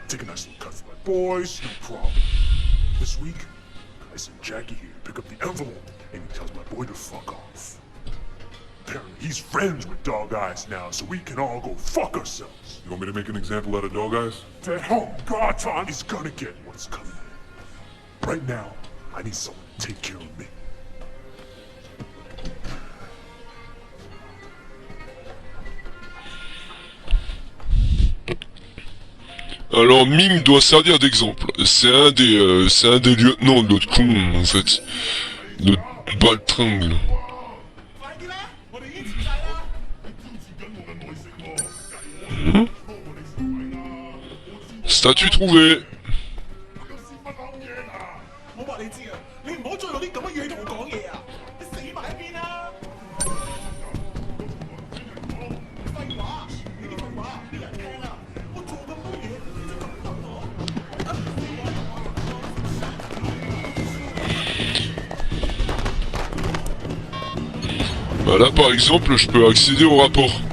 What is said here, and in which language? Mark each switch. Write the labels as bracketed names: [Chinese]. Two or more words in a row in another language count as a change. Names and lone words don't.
[English] Take a nice little cut for my boys, no problem. This week, I sent Jackie here to pick up the envelope, and he tells my boy to fuck off. Apparently, he's friends with Dog Eyes now, so we can all go fuck ourselves. You want me to make an example out of Dog Eyes? That home Garton is gonna get what's coming. Right now, I need someone to take care of me. [French] Alors Ming doit servir d'exemple. C'est un des lieutenants de l'autre con en fait. De baltringue. Statue trouvée. [Cantonese] 我話你知啊，你唔好再用啲咁嘅語氣同我講嘢啊！你死埋一邊啦！廢話，呢啲廢話邊人聽啊？我做咁多嘢，你就咁答我？ [French] Bah là par exemple je peux accéder au rapport.